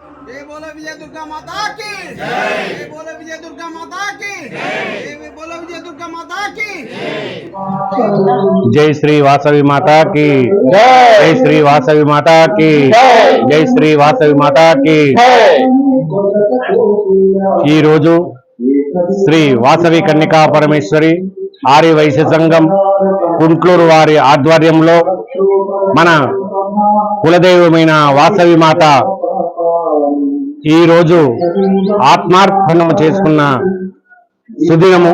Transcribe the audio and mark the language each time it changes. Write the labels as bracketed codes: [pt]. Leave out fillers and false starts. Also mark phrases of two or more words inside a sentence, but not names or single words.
[hi] दुर्गा माता की जय बोलो विजय दुर्गा माता की जय बोलो विजय दुर्गा दुर्गा माता की जय श्री वासवी माता की जय श्री वासवी माता की जय श्री वासवी माता की. [te] ఈరోజు శ్రీ వాసవి కన్యకా పరమేశ్వరి ఆర్య వైశ్య సంఘం కుంట్లూరు వారి ఆధ్వర్యంలో మన కులదైవమైన వాసవి మాత ఈరోజు ఆత్మార్పణం చేసుకున్న సుదినము.